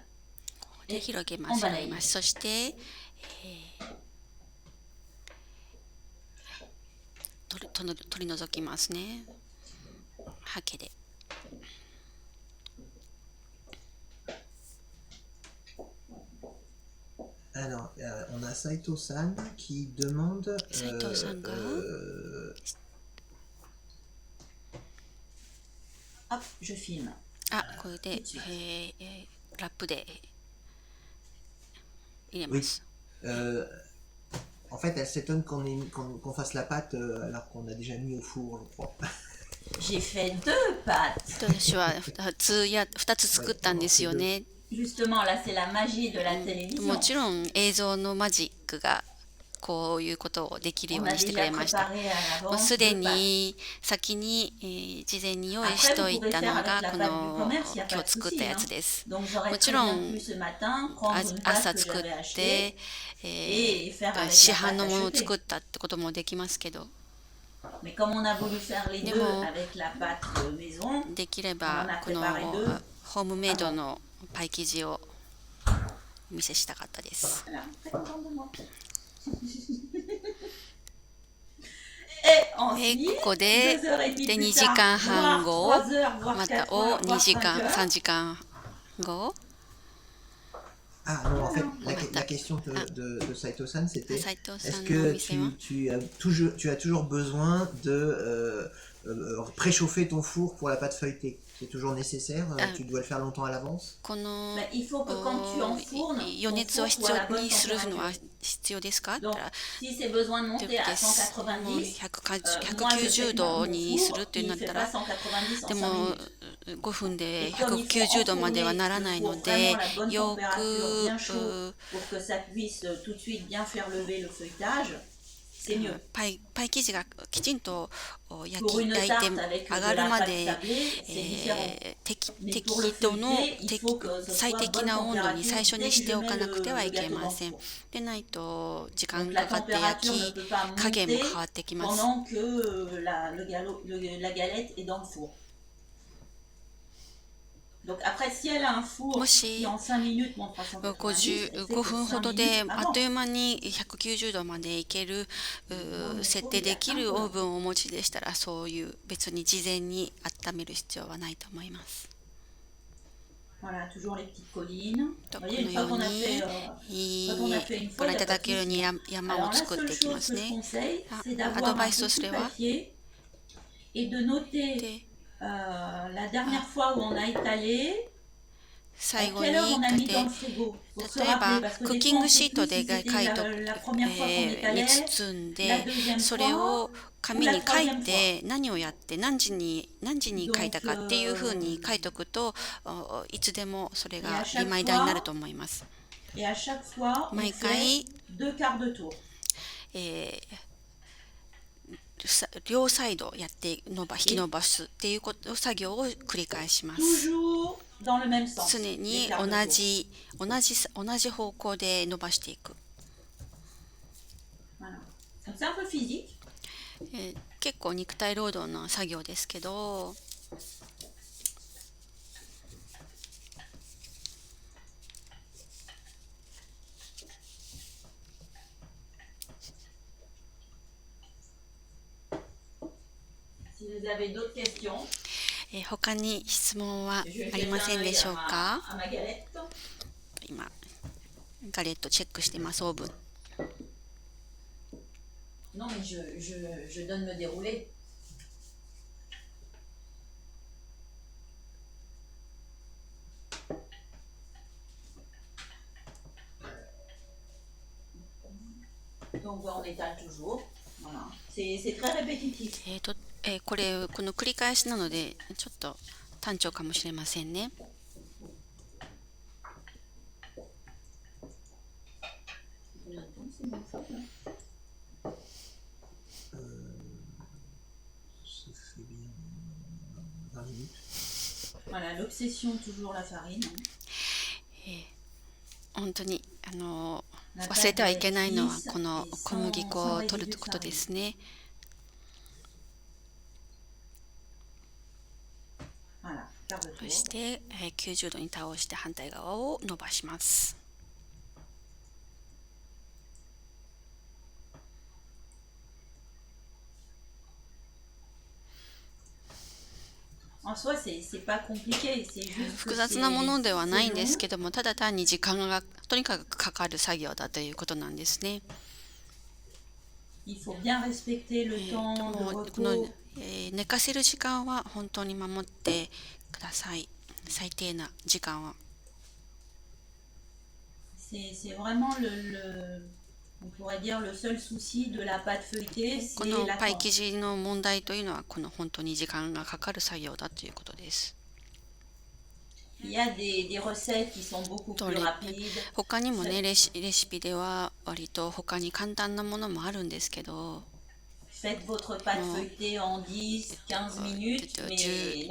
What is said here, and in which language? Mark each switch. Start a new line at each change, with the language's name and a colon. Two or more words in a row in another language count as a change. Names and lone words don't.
Japanese: で広げます。広げます。そして、 取り除きますね。ハケで。
French: Alors, on a Saito-san qui demande.
Japanese: 斉藤さんが、
French: Hop, je filme.
Japanese: これで、ラップで入れま
French: Oui.
Japanese: す。
French: En fait, elle s'étonne qu'on fasse la pâte alors qu'on a déjà mis au four, je crois. J'ai fait 2 pâtes.
Japanese: 私は2つ作ったんですよね。
French: Justement, là, c'est la magie de la
Japanese: も
French: télévision.
Japanese: ちろん映像のマジックがこういうことをできるよ
French: On
Japanese: う
French: a
Japanese: にしてくれ
French: déjà
Japanese: ました。
French: préparé à
Japanese: もう
French: l'avance
Japanese: すで
French: 2 pâtes.
Japanese: に先に、事前に用意しといたのがこの今日作ったやつです。
French: Donc j'aurais
Japanese: も
French: très
Japanese: ちろ
French: bien
Japanese: ん
French: pu ce matin prendre une pâte
Japanese: 朝
French: que
Japanese: 作っ
French: j'avais achetée
Japanese: て、
French: et faire avec
Japanese: 市
French: la
Japanese: 販
French: pâte
Japanese: のものを
French: achetée.
Japanese: 作ったってこともできますけど、
French: Mais comme on a voulu faire les
Japanese: で
French: deux
Japanese: も
French: avec la pâte maison,
Japanese: できればこのホームメイドのパイ生地をお見せしたかったです。
French: voilà, très contente de moi. Et
Japanese: ここで
French: 2 heures et demie
Japanese: 2
French: plus
Japanese: 時間
French: tard,
Japanese: 半
French: voire
Japanese: 後
French: 3 heures, voire
Japanese: ま
French: 4
Japanese: たを
French: heures,
Japanese: 2
French: voire
Japanese: 時
French: 5
Japanese: 間
French: heures.
Japanese: 3時間後
French: Ah non, en fait, la question de Saito-san, c'était
Japanese: Saito-san
French: est-ce
Japanese: no
French: que
Japanese: 店は?
French: tu as toujours besoin de préchauffer ton four pour la pâte feuilletée? C'est toujours nécessaire? Tu dois le faire longtemps à l'avance?
Japanese: この
French: Mais il faut que quand tu enfournes,
Japanese: 余
French: ton
Japanese: 熱を
French: four soit à la
Japanese: 必要
French: bonne
Japanese: にするのは
French: température.
Japanese: 必要ですかって言
French: Donc,
Japanese: ったら
French: si c'est besoin de
Japanese: で
French: monter à
Japanese: す。もう
French: 190, moi je sais
Japanese: 190
French: que
Japanese: 度
French: mon
Japanese: にする
French: four,
Japanese: ってなっ
French: il fait
Japanese: た
French: pas
Japanese: ら
French: 190 en
Japanese: で
French: 5
Japanese: も
French: minutes.
Japanese: 5分で
French: Et comme il faut
Japanese: 190 度までは
French: enfourner
Japanese: ならない
French: le
Japanese: の
French: four
Japanese: で
French: vraiment à la bonne
Japanese: よ
French: température, bien
Japanese: く
French: chaud, pour que ça puisse tout de suite bien faire lever le feuilletage, c'est mieux.
Japanese: パイ生地がきちんと
French: Pour
Japanese: 焼
French: une
Japanese: いて
French: tarte avec
Japanese: 上
French: de
Japanese: がる
French: la
Japanese: ま
French: pâte
Japanese: で
French: sablée, c'est différent.
Japanese: 適
French: Mais pour
Japanese: 度
French: le
Japanese: の
French: feuilleté, il faut que ce
Japanese: 最
French: soit
Japanese: 適
French: bonne
Japanese: な温度に
French: température
Japanese: 最初
French: dès
Japanese: に
French: que
Japanese: して
French: je
Japanese: お
French: mets
Japanese: かなくてはい
French: le
Japanese: け
French: gâteau
Japanese: ま
French: dans
Japanese: せ
French: le
Japanese: ん。
French: four.
Japanese: でないと時間
French: Donc
Japanese: か
French: la
Japanese: かって
French: température
Japanese: 焼
French: ne
Japanese: き
French: peut pas
Japanese: 加減も
French: monter
Japanese: 変わってきます。
French: pendant que la galette est dans le four. Donc après, si elle a un four
Japanese: もし
French: qui en 5 minutes monte à 190, elle sait
Japanese: 55
French: que
Japanese: 分ほ
French: 5
Japanese: ど
French: minutes
Japanese: であっ
French: avant.
Japanese: という間に190度までいける設定できるオーブンをお持ちでしたらそういう別に事前に温める必要はないと思います。
French: Voilà, toujours les petites collines.
Japanese: と
French: Vous
Japanese: こ
French: voyez,
Japanese: の
French: une
Japanese: よ
French: fois
Japanese: う
French: qu'on a
Japanese: に
French: fait,
Japanese: い
French: quand on a fait une
Japanese: ご
French: fois,
Japanese: 覧
French: il
Japanese: い
French: n'y
Japanese: た
French: a pas
Japanese: だ
French: de
Japanese: けるように
French: souci.
Japanese: 山
French: Alors
Japanese: を
French: là,
Japanese: 作っ
French: seule
Japanese: ていきま
French: chose
Japanese: す
French: que je
Japanese: ね。
French: conseille, c'est
Japanese: アド
French: d'avoir
Japanese: バ
French: un
Japanese: イスとす
French: petit
Japanese: れは
French: papier et de noter
Japanese: で
French: la dernière fois où on a étalé, à
Japanese: 最後
French: quelle
Japanese: に
French: heure on a
Japanese: 書い
French: mis
Japanese: て
French: dans le frigo. Pour se
Japanese: 例えば
French: rappeler, parce que
Japanese: クッ
French: des
Japanese: キ
French: fois
Japanese: ン
French: on
Japanese: グ
French: ne
Japanese: シ
French: sait
Japanese: ート
French: plus
Japanese: で
French: si
Japanese: 書
French: c'était
Japanese: いと
French: la première fois qu'on
Japanese: に
French: étalait,
Japanese: 包ん
French: la
Japanese: で
French: deuxième
Japanese: それ
French: fois
Japanese: を
French: ou
Japanese: 紙
French: la
Japanese: に書い
French: troisième fois.
Japanese: て何をやって何時に書いたかっていうふうに書いとくといつでもそれがリマイダーになると思います。
French: Et à chaque fois, on
Japanese: 毎
French: fait
Japanese: 回
French: 2 quarts de tour.
Japanese: 両サイドやって引き伸ばすっていう作業を繰り返します。
French: Toujours dans le même sens.
Japanese: 常
French: les
Japanese: に
French: quarts
Japanese: 同
French: de tour.
Japanese: じ方向で伸ばしていく。
French: Voilà. Donc c'est un peu physique.
Japanese: 結構肉体労働の作業ですけど、
French: Si vous avez d'autres questions,
Japanese: 他に質問は
French: je vais
Japanese: あり
French: jeter
Japanese: ま
French: un
Japanese: せんで
French: œil
Japanese: しょう
French: à
Japanese: か？
French: ma galette.
Japanese: 今ガレットチェックしてます、オーブン。
French: Non, mais je donne le déroulé. Donc on étale toujours. Voilà. C'est très répétitif.
Japanese: この繰り返しなのでちょっと単調かもしれませんね。
French: Ça fait bien 20 minutes. Voilà, l'obsession, toujours la farine.
Japanese: 本当に忘れてはいけないのはこの小麦粉を取ることですね。
French: Voilà, quart de
Japanese: そ
French: tour.
Japanese: して、90度に倒して反対側を伸ばします。
French: Et En soi, c'est pas compliqué, c'est juste
Japanese: 複
French: que
Japanese: 雑なものではない
French: c'est
Japanese: んです
French: long.
Japanese: けども、ただ単に時間がとにかくかかる作業だということなんですね。
French: Il faut bien respecter le temps de
Japanese: もうこの、
French: repos.
Japanese: 寝かせる時間は本当に守ってください。最低な時間は。
French: C'est vraiment on pourrait dire le seul souci de la pâte feuilletée,
Japanese: こ
French: c'est
Japanese: の
French: la
Japanese: パイ
French: temps.
Japanese: 生地の問題というのはこの本当に時間がかかる作業だということです。
French: Il y a des recettes qui sont beaucoup plus rapides.
Japanese: 他にもね、レシピでは割と他に簡単なものもあるんですけど、
French: Faites votre pâte feuilletée en 10, 15 minutes, mais non.